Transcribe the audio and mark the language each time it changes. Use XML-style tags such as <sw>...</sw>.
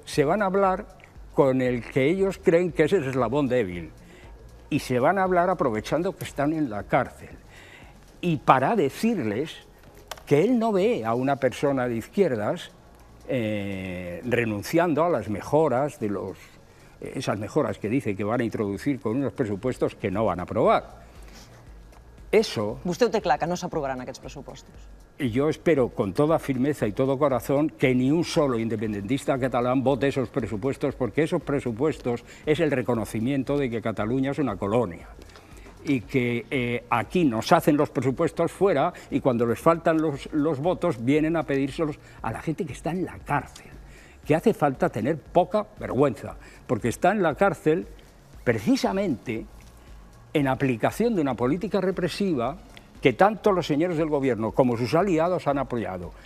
<es>Se van a hablar con el que ellos creen que es el eslabón débil, y se van a hablar aprovechando que están en la cárcel, y para decirles que él no ve a una persona de izquierdas renunciando a las mejoras esas mejoras que dice que van a introducir con unos presupuestos que no van a aprobar. Eso...</es> <ca>Vostè ho té clar, que no s'aprovaran aquests pressupostos.</ca> <es>Y yo espero con toda firmeza y todo corazón que ni un solo independentista catalán vote esos presupuestos, porque esos presupuestos es el reconocimiento de que Cataluña es una colonia y que aquí nos hacen los presupuestos fuera y cuando les faltan los votos vienen a pedírselos a la gente que está en la cárcel, que hace falta tener poca vergüenza, porque está en la cárcel precisamente en aplicación de una política represiva que tanto los señores del gobierno como sus aliados han apoyado.</es>